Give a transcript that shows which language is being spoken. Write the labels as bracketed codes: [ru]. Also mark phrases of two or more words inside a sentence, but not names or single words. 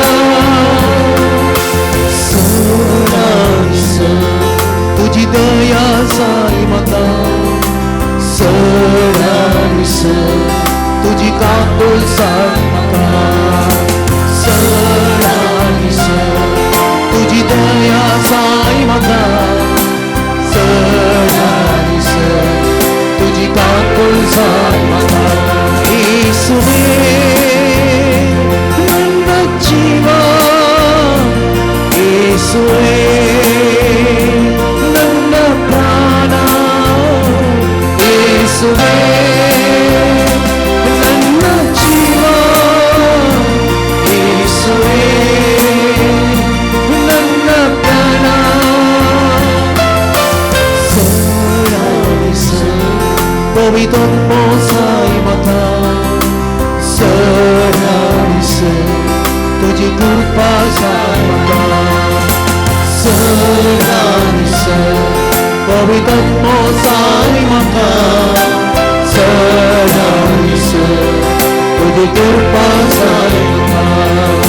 [kok] सडाणीस तुजी दया जाय म्हाका, सडाणीस तुजी काकूळ जाय म्हाका, सडाणीस तुजी दया जाय म्हाका, सडाणीस तुजी काकूळ जाय म्हाका. [kn] येसुवे ನನ್ನ ಜೀವ, येसुवे ನನ್ನ ಪ್ರಾಣ, येसुवे ನನ್ನ ಜೀವ, येसुवे ನನ್ನ ಪ್ರಾಣ. [kok] सडाणीस पवित्र जाय म्हाका, सडाणीस तुजी कृपा जाय म्हाका, सडाणीस पवित्र जाय म्हाका, सडाणीस तुजी कृपा जाय म्हाका,